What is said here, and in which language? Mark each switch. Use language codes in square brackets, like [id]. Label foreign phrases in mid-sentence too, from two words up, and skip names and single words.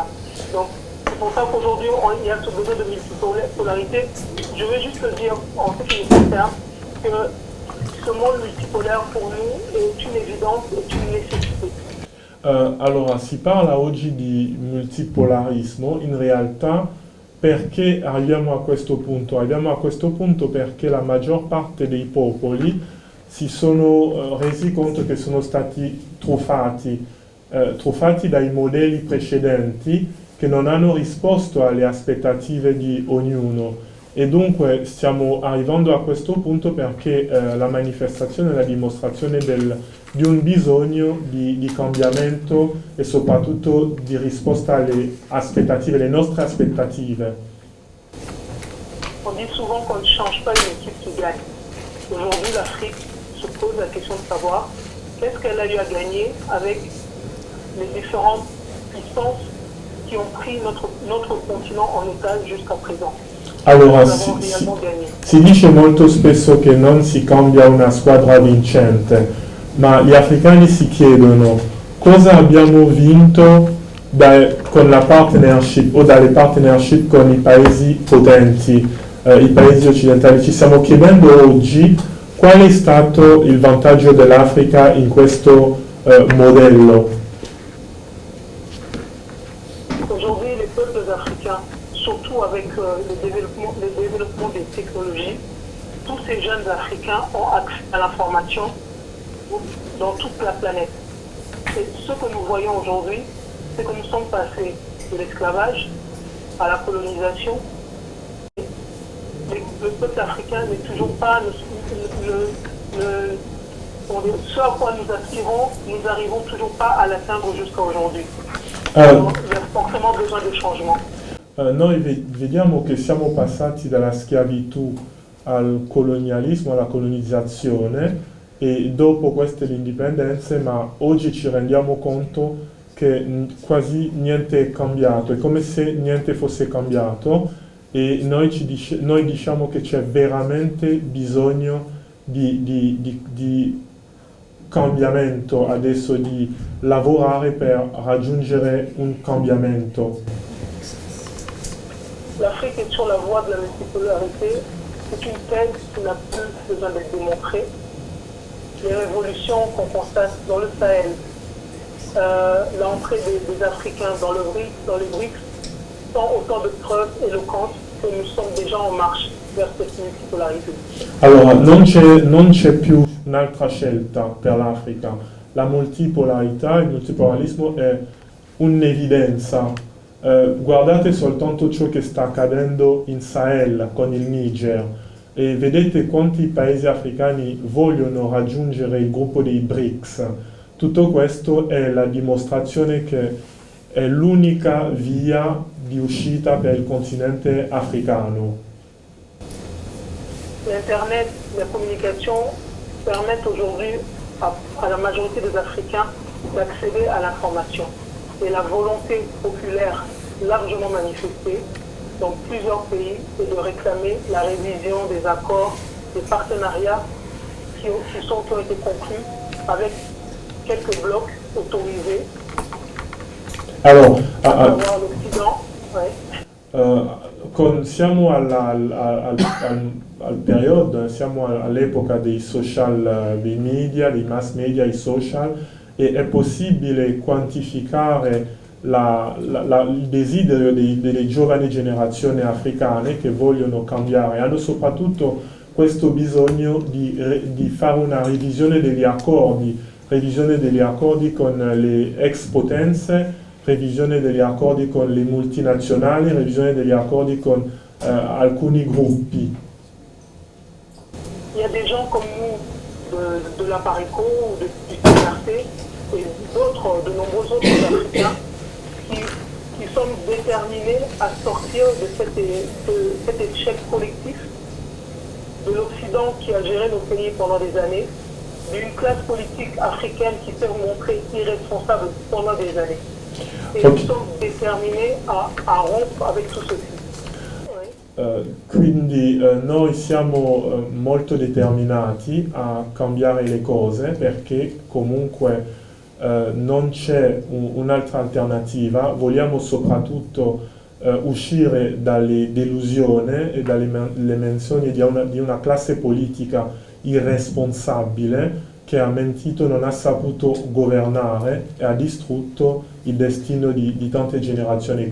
[fr] Donc, c'est pour ça qu'aujourd'hui, il y a ce besoin de multipolarité. Je veux juste dire, en ce qui me concerne, que ce monde multipolaire pour nous est une évidence, est une nécessité. [it] Allora, si parla oggi di multipolarismo, in realtà perché arriviamo a questo punto? Arriviamo a questo punto perché la maggior parte dei popoli si sono resi conto che sono stati truffati dai modelli precedenti che non hanno risposto alle aspettative di ognuno. E dunque stiamo arrivando a questo punto perché la manifestazione è la dimostrazione di un bisogno di cambiamento e soprattutto di risposta alle aspettative, le nostre aspettative. [fr] On dit souvent qu'on ne change pas une équipe qui gagne. Aujourd'hui, l'Afrique se pose la question de savoir qu'est-ce qu'elle a eu à gagner avec les différentes puissances qui ont pris notre continent en otage jusqu'à présent. [it] Allora, si dice molto spesso che non si cambia una squadra vincente, ma gli africani si chiedono cosa abbiamo vinto con la partnership o dalle partnership con i paesi potenti, i paesi occidentali. Ci stiamo chiedendo oggi qual è stato il vantaggio dell'Africa in questo modello. [fr] Aujourd'hui, les peuples africains, surtout avec le développement des technologies, tous ces jeunes Africains ont accès à l'information dans toute la planète. Et ce que nous voyons aujourd'hui, c'est que nous sommes passés de l'esclavage à la colonisation. Le peuple africain n'est toujours pas ce à quoi nous aspirons, nous n'arrivons toujours pas à l'atteindre jusqu'à aujourd'hui. Donc, il y a forcément besoin de changement. [it] Noi vediamo che siamo passati dalla schiavitù al colonialismo, alla colonizzazione e dopo queste le indipendenze, ma oggi ci rendiamo conto che quasi niente è cambiato, è come se niente fosse cambiato e noi diciamo che c'è veramente bisogno di cambiamento adesso di lavorare per raggiungere un cambiamento. [fr] L'Afrique est sur la voie de la multipolarité. C'est une thèse qui n'a plus besoin d'être démontrée. Les révolutions qu'on constate dans le Sahel, l'entrée des Africains dans les BRICS, sont autant de preuves éloquentes que nous sommes déjà en marche vers cette multipolarité. [it] Allora, non c'è più un'altra scelta per l'Africa. La multipolarità, il multipolarismo è un'evidenza. Guardate soltanto ciò che sta accadendo in Sahel con il Niger e vedete quanti paesi africani vogliono raggiungere il gruppo dei BRICS. Tutto questo è la dimostrazione che è l'unica via di uscita per il continente africano. [fr] L'Internet, la communication permettent aujourd'hui à la majorité des Africains d'accéder à l'information. Et la volonté populaire largement manifestée dans plusieurs pays est de réclamer la révision des accords, des partenariats qui ont été conclus avec quelques blocs autorisés. Alors, l'Occident. Ouais. [it] Siamo al periodo, siamo all'epoca dei social, dei media, dei mass media, i social, e è possibile quantificare il desiderio delle giovani generazioni africane che vogliono cambiare. Hanno soprattutto questo bisogno di fare una revisione degli accordi con le ex potenze, revisione degli accordi con le multinazionali, revisione degli accordi con alcuni gruppi. [fr] Il y a des gens comme nous de l'Aparico ou du CNRT et de nombreux autres Africains qui sommes déterminés à sortir de cet échec collectif de l'Occident qui a géré nos pays pendant des années, d'une classe politique africaine qui s'est montrée irresponsable pendant des années. Et nous sommes déterminés à rompre avec tout ceci. [it] Quindi noi siamo molto determinati a cambiare le cose perché comunque non c'è un'altra alternativa, vogliamo soprattutto uscire dalle delusioni e dalle menzioni di una classe politica irresponsabile che ha mentito, non ha saputo governare e ha distrutto il destino di tante generazioni.